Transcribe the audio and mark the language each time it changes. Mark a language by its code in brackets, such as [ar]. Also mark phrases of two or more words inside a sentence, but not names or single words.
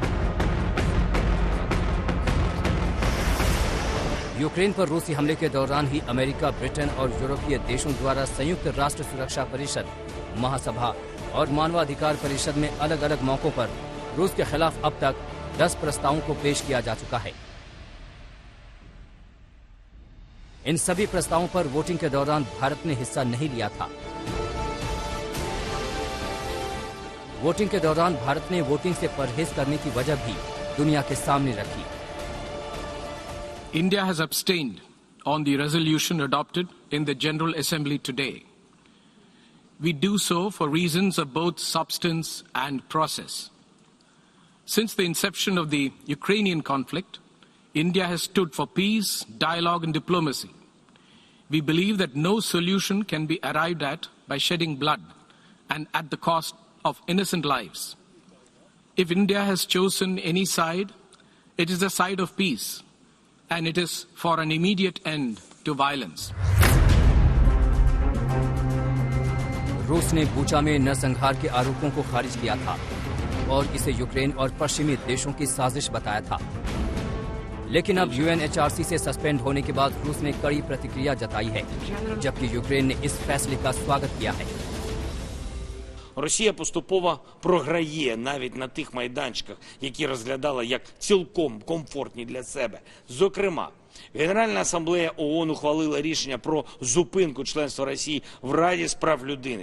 [hi] यूक्रेन पर रूसी हमले के दौरान ही अमेरिका, ब्रिटेन और यूरोपीय देशों द्वारा संयुक्त राष्ट्र सुरक्षा परिषद, महासभा और मानवाधिकार परिषद में अलग अलग मौकों पर रूस के खिलाफ अब तक 10 प्रस्तावों को पेश किया जा चुका है। इन सभी प्रस्तावों पर वोटिंग के दौरान भारत ने हिस्सा नहीं लिया था। वोटिंग के दौरान भारत ने वोटिंग से परहेज करने की वजह भी दुनिया के सामने रखी। [en] India has abstained on the resolution adopted in the General Assembly today. We do so for reasons of both substance and process. Since the inception of the Ukrainian conflict, India has stood for peace, dialogue and diplomacy. We believe that no solution can be arrived at by shedding blood and at the cost of innocent lives. If India has chosen any side, it is the side of peace, and it is for an immediate end to violence. [hi] रूस ने बूचा में नरसंहार के आरोपों को खारिज किया था और इसे यूक्रेन और पश्चिमी देशों की साजिश बताया था। लेकिन अब UNHRC से सस्पेंड होने के बाद रूस ने कड़ी प्रतिक्रिया जताई है, जबकि यूक्रेन ने इस फैसले का स्वागत किया है। [uk] Росія поступово програє навіть на тих майданчиках, які розглядала як цілком комфортні для себе. Зокрема, Генеральна асамблея ООН ухвалила рішення про зупинку членства Росії в Раді з прав людини.